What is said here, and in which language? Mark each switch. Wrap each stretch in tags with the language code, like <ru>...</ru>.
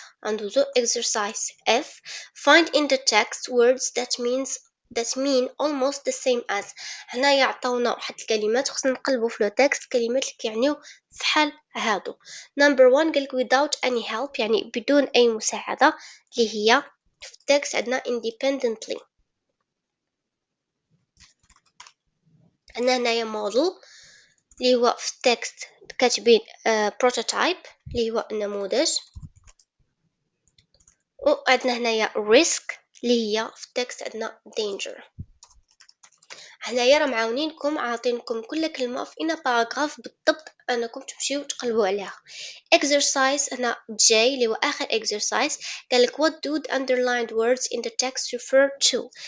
<en>And also exercise F. Find in the text words that mean almost the same as.</en> <ar>هنا يعطونا واحد الكلمات خصنا نقلبو في لو تكست كلمات اللي كيعنيو فحال هادو. Number 1 قالك</ar> <en>without any help</en> <ar>يعني بدون أي مساعدة اللي هي في التكست عندنا independently. عندنا هنايا model اللي هو في التكست كاتبين prototype اللي هو النموذج، وعندنا هنايا risk اللي هي في التكست عندنا danger. هنايا راه معاونينكم عاطينكم كل كلمه في ان باراغراف بالضبط انكم تمشيو تقلبوا عليها.</ar> <en>exercise</en> <ar>هنا جاي اللي هو اخر</ar> <en>exercise</en> <ar>قالك</ar> <en>what do the underlined words in the text refer to.</en>